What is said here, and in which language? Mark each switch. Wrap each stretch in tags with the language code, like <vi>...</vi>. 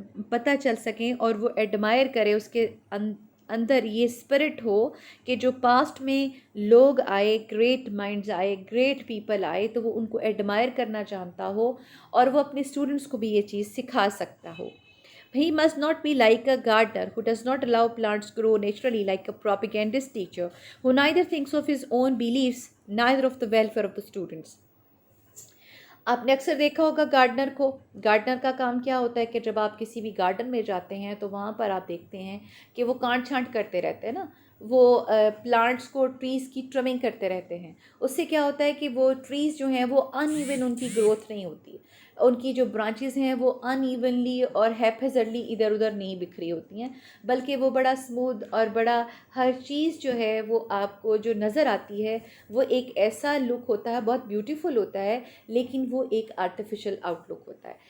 <ur>پتہ چل سکیں، اور وہ ایڈمائر کرے، اس کے اندر یہ اسپرٹ ہو کہ جو پاسٹ میں لوگ آئے، گریٹ مائنڈز آئے، گریٹ پیپل آئے، تو وہ ان کو ایڈمائر کرنا جانتا ہو اور وہ اپنے اسٹوڈنٹس کو بھی یہ چیز سکھا سکتا ہو.</ur> <en>He must not be like a gardener who does not allow plants grow naturally, like a propagandist teacher who neither thinks of his own beliefs, neither of the welfare of the students.</en> <ur>آپ نے اکثر دیکھا ہوگا gardener کو. Gardener کا کام کیا ہوتا ہے کہ جب آپ کسی بھی گارڈن میں جاتے ہیں تو وہاں پر آپ دیکھتے ہیں کہ وہ کانٹ چھانٹ کرتے رہتے ہیں نا، وہ پلانٹس کو، ٹریز کی ٹرمنگ کرتے رہتے ہیں. اس سے کیا ہوتا ہے کہ وہ ٹریز جو ہیں وہ ان ایون ان کی گروتھ نہیں ہوتی، ان کی جو برانچز ہیں وہ ان ایونلی اور ہیپیزڈلی ادھر ادھر نہیں بکھری ہوتی ہیں، بلکہ وہ بڑا اسموتھ اور بڑا ہر چیز جو ہے وہ آپ کو جو نظر آتی ہے وہ ایک ایسا لک ہوتا ہے، بہت بیوٹیفل ہوتا ہے، لیکن وہ ایک آرٹیفیشل آؤٹ لک ہوتا ہے.</ur>